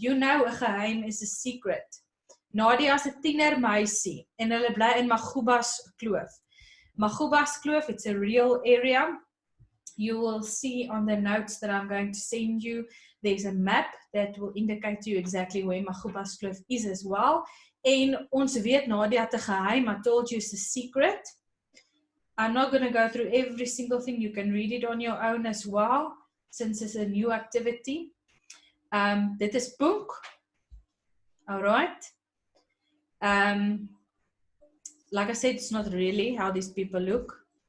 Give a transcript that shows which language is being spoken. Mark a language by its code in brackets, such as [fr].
[en] You know, [af] 'n geheim [en] is a secret. [af] Nadia is 'n tienermeisie en hulle bly in Magubas Kloof. [en] Magubas Kloof, it's a real area. You will see on the notes that I'm going to send you, there's a map that will indicate to you exactly where Magubas Kloof is as well. [af] En ons weet Nadia het 'n geheim. [en] I told you it's a secret. I'm not going to go through every single thing. You can read it on your own as well, since it's a new activity. [af] Dit is Punk. [en] All right. Like I said, it's not really how these people look.